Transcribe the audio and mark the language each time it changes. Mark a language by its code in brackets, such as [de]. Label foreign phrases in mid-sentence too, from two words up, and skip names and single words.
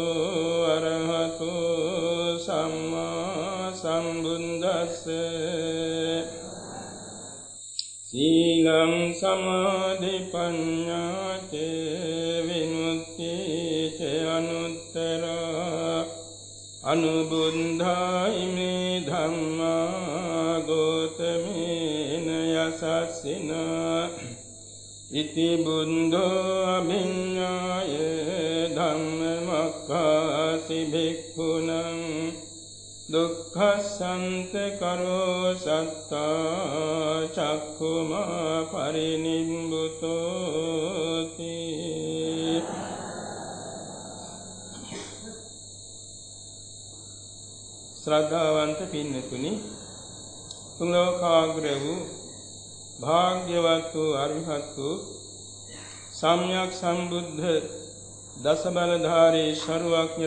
[pi] අරහතෝ සම්මා සම්බුද්දස්ස සීලං සමාධි පඤ්ඤාතේ විමුක්ති ච අනුත්තරා අනුබුද්ධායි මේ ධම්මා ගෝතමේන යසස්සිනා ඉති බුද්ධෝ අභිඤ්ඤාය ධම්මමක්ඛාසි භික්ඛුනං දුක්ඛසන්ත කරෝ සත්තා චක්ඛුමා පරිනිම්බුතෝති. [si] ශ්‍රද්ධාවන්ත පින්නතුනි, තුන්ලෝකාග්‍ර වූ භාග්‍යවත් වූ අරිහත් වූ සම්්‍යක් සම්බුද්ධ දස බලධාරී සර්වඥ